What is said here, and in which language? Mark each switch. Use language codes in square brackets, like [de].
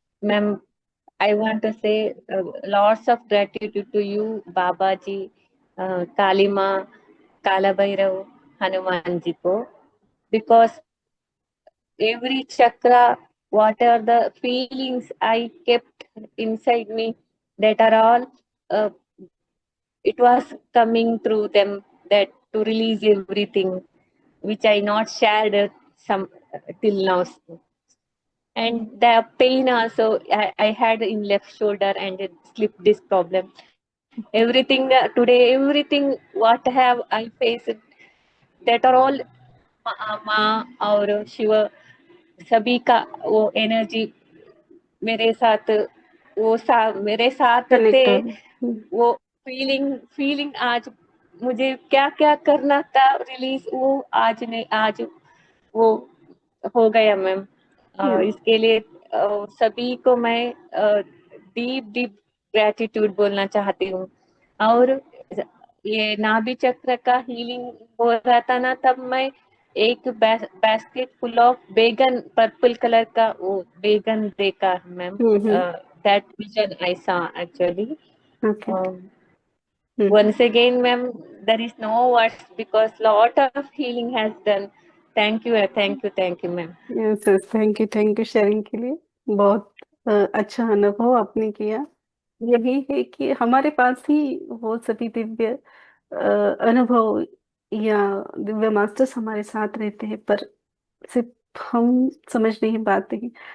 [en] Ma'am, I want to say lots of gratitude to you, Baba ji, Kali Maa, Kala Bhairav, Hanuman ji को, because every chakra, what are the feelings I kept inside me, that are all, uh, it was coming through them, that to release everything which I not shared some till now. And the pain also I had in left shoulder and it slip disc problem. Everything today, everything what have I faced, that are all [hi] माँ और शिव सभी का वो energy मेरे साथ, मेरे साथ थे। कनेक्ट हो। वो फीलिंग फीलिंग आज मुझे क्या क्या करना था रिलीज, वो आज नहीं, आज वो हो गया मैम। इसके लिए सभी को मैं डीप डीप ग्रेटिट्यूड बोलना चाहती हूँ। और ये नाभि चक्र का हीलिंग हो रहा था ना, तब मैं एक [en] basket full of [hi] बैगन, पर्पल कलर का वो बैगन देखा मैम। हम्म। [en] That vision I saw actually. Okay. Hmm. once again ma'am, there is no words because lot of healing has done. Thank you, thank you, ma'am. [hi] Yes yes, thank you sharing के लिए। बहुत अच्छा अनुभव आपने किया। यही है कि हमारे पास ही वो सभी दिव्य अनुभव या दिव्य मास्टर्स हमारे साथ रहते हैं, पर सिर्फ हम समझ नहीं पाते हैं।